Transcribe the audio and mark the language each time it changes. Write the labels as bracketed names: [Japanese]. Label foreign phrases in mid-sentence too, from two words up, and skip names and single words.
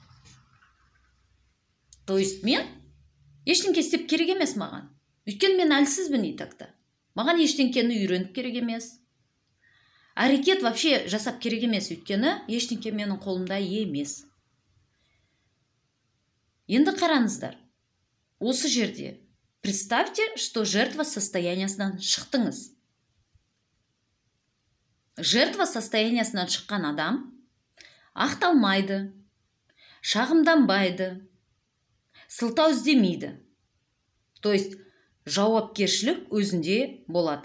[Russian] То есть [Kazakh] мен ештеңке істеп керек емес маған. Өйткені мен әлсізбін итакта. Маған ештеңкені үйреніп керек емес. Әрекет вообще жасап керек емес, өйткені ештеңке менің қолымда емес. Енді қараңыздар. Осы жерде [Russian] представьте, что жертва [Kazakh] состояниясынан шықтыңыз. Жертва состояниясынан шыққан адам ақталмайды, шағымданбайды, сылтау іздемейді. [Russian] То есть [Kazakh] жауапкершілік өзінде болады.